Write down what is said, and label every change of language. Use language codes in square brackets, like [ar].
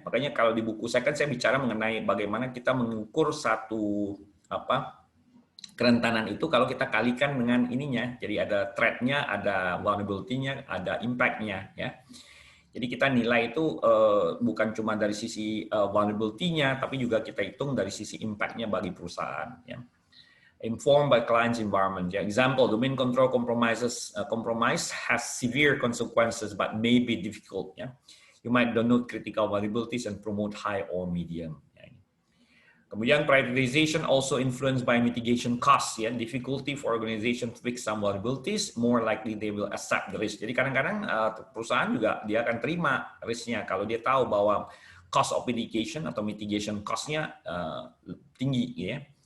[id] Makanya kalau di buku saya kan saya bicara mengenai bagaimana kita mengukur satu kerentanan itu kalau kita kalikan dengan ininya. Jadi ada threat-nya, ada vulnerability-nya, ada impact-nya, ya. Jadi kita nilai itu bukan cuma dari sisi vulnerability-nya, tapi juga kita hitung dari sisi impact-nya bagi perusahaan, ya. [en] Informed by client's environment. Ya. Example, domain control compromise has severe consequences but may be difficult, ya. You might denote critical vulnerabilities and promote high or medium. [id] Kemudian [en] prioritization also influenced by mitigation costs, ya. Difficulty for organization to fix some vulnerabilities, more likely they will accept the risk. [id] Jadi kadang-kadang perusahaan juga dia akan terima risknya kalau dia tahu bahwa [en] cost of mitigation [id] atau mitigation cost-nya tinggi, ya.